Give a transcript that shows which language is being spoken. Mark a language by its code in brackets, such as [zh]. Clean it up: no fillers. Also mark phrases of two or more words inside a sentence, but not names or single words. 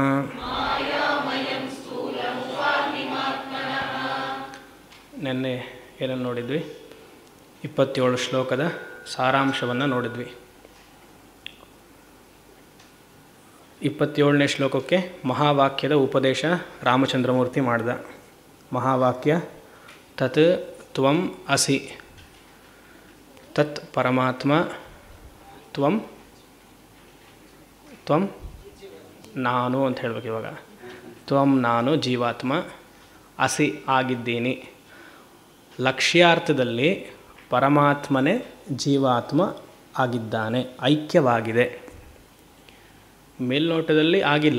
[kn] ನೆನ್ನೆ ಏನನ್ನು ನೋಡಿದ್ವಿ? 27 ಶ್ಲೋಕದ ಸಾರಾಂಶವನ್ನು ನೋಡಿದ್ವಿ. 27ನೇ ಶ್ಲೋಕಕ್ಕೆ ಮಹಾವಾಕ್ಯದ ಉಪದೇಶ ರಾಮಚಂದ್ರಮೂರ್ತಿ ಮಾಡಿದ. ಮಹಾವಾಕ್ಯ [sa] ತತ್ ತ್ವಂ ಅಸಿ, [kn] ತತ್ ಪರಮಾತ್ಮ, ತ್ವಂ ತ್ವಂ ನಾನು ಅಂತ ಹೇಳ್ಬೇಕು. ಇವಾಗ ತ್ವಂ ನಾನು ಜೀವಾತ್ಮ, ಅಸಿ ಆಗಿದ್ದೀನಿ. ಲಕ್ಷ್ಯಾರ್ಥದಲ್ಲಿ ಪರಮಾತ್ಮನೇ ಜೀವಾತ್ಮ ಆಗಿದ್ದಾನೆ, ಐಕ್ಯವಾಗಿದೆ. ಮೇಲ್ನೋಟದಲ್ಲಿ ಆಗಿಲ್ಲ.